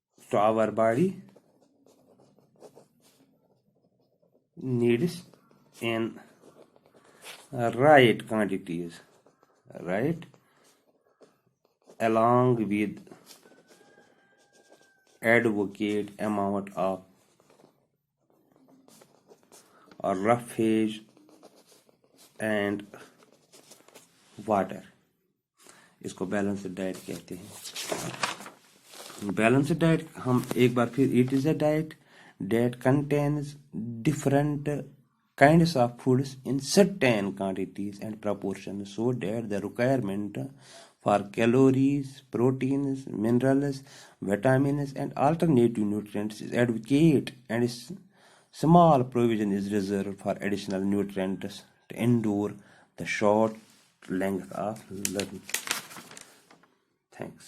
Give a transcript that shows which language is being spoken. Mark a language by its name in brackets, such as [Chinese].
[English] to our body needs in right quantities, right, along with adequate amount of roughage and water. [Urdu] اس کو balanced diet کہتے ہیں. Balanced diet ہم ایک بار پھر [English] It is a diet that contains different kinds of foods in certain quantities and proportions, so that the requirement for calories, proteins, minerals, vitamins and alternative nutrients is adequate, and small provision is reserved for additional nutrients to endure the short length of life. Thanks.